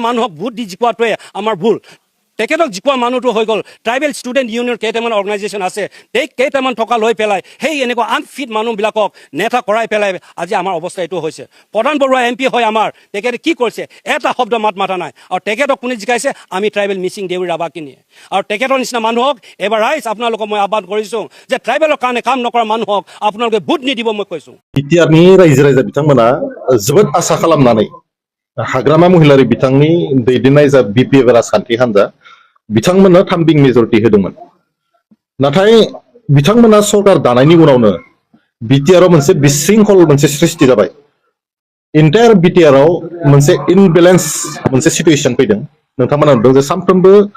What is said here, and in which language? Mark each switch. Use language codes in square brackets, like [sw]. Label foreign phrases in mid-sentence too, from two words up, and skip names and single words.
[as] মানুহক ভোট দি জিকোৱাটোৱে আমাৰ ভুল তেখেতক জিকোৱা মানুহটো হৈ গ'ল ট্ৰাইবেল ষ্টুডেণ্ট ইউনিয়ন কেইটামান অৰ্গেনাইজেশ্যন আছে কেইটামান থকা লৈ পেলাই সেই এনেকুৱা আনফিট মানুহবিলাকক নেতা কৰাই পেলাই আজি আমাৰ অৱস্থা এইটো হৈছে প্ৰধান বৰুৱা MP হয় আমাৰ তেখেতে কি কৰিছে এটা শব্দ মাতা নাই আৰু তেখেতক কোনে জিকাইছে আমি ট্ৰাইবেল মিচিং দেউৰী ৰাভাখিনিয়ে আৰু তেখেতৰ নিচিনা মানুহক এবাৰ ৰাইজ আপোনালোকক মই আহ্বান কৰিছোঁ যে ট্ৰাইবেলৰ কাৰণে কাম নকৰা মানুহক আপোনালোকে ভোট নিদিব মই কৈছোঁ [brx] बिटिआरनि रायजो राजा बिथांमोना जोबोद आसा खालामनानै हाग्रामा महिलारि बिथांनि दैदेननाय जा BPF राजखान्थि हान्जा बिथांमोननो थामबिं मेजरिटि होदोंमोन नाथाय बिथांमोना सरकार दानायनि उनावनो बिटिआरआव मोनसे बिशृंखल मोनसे सृष्टि जाबाय इन्टायार बिटिआरआव मोनसे इनबेलेन्स मोनसे सिटुएसन फैदों नोंथांमोना नुदों जे सानफ्रोमबो